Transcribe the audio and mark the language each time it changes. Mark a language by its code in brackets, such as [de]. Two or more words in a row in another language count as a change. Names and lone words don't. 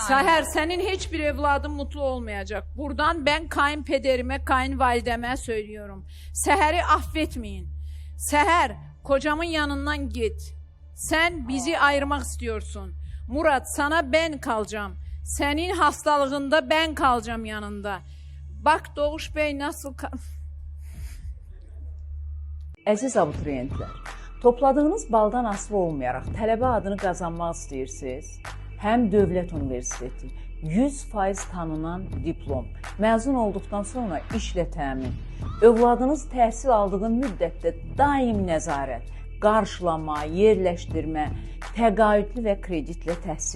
[tr] Seher, senin hiçbir evladın mutlu olmayacak. Buradan ben kayınpederime, kayınvalideme söylüyorum. Seher'i affetmeyin. Seher, kocamın yanından git. Sen bizi ayırmak istiyorsun. Murat, sana ben kalacağım. Senin hastalığında ben kalacağım yanında. Bak Doğuş Bey nasıl... [az] Əziz abituriyentlər, topladığınız baldan asılı olmayaraq tələbə adını qazanmaq istəyirsiniz? Həm Dövlət Universiteti, 100% tanınan diplom, məzun olduqdan sonra işlə təmin, övladınız təhsil aldığı müddətdə daim nəzarət, qarşılama, yerləşdirmə, təqaüdlü və kreditli təhsil.